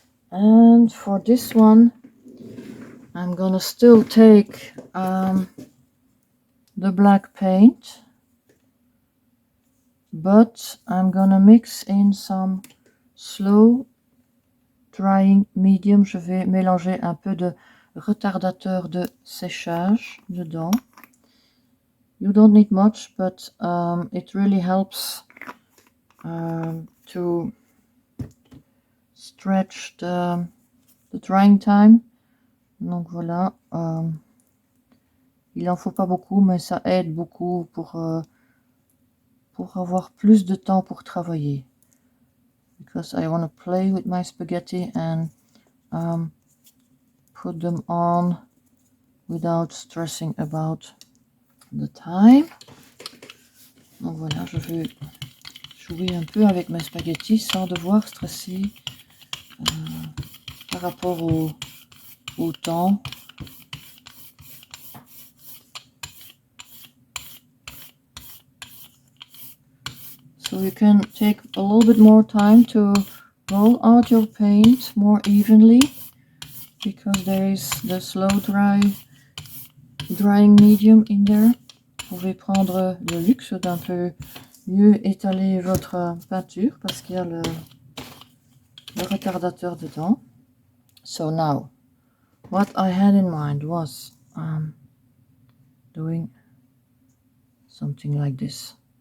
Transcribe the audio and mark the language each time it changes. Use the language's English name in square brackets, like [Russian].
[English] And for this one, I'm gonna still take the black paint, but I'm gonna mix in some slow drying medium. [French] Je vais mélanger un peu de retardateur de séchage dedans. [English] You don't need much, but it really helps to stretch the drying time. [French] Donc voilà, il en faut pas beaucoup, mais ça aide beaucoup pour avoir plus de temps pour travailler. [English] Because I want to play with my spaghetti and put them on without stressing about the time. [French] Donc voilà, je vais jouer un peu avec mes spaghettis sans devoir stresser par rapport au temps. [English] So you can take a little bit more time to roll out your paint more evenly, because there is the slow drying medium in there. [French] Vous pouvez prendre le luxe d'un peu mieux étaler votre peinture parce qu'il y a le retardateur dedans. [English] So now, what I had in mind was doing something like this.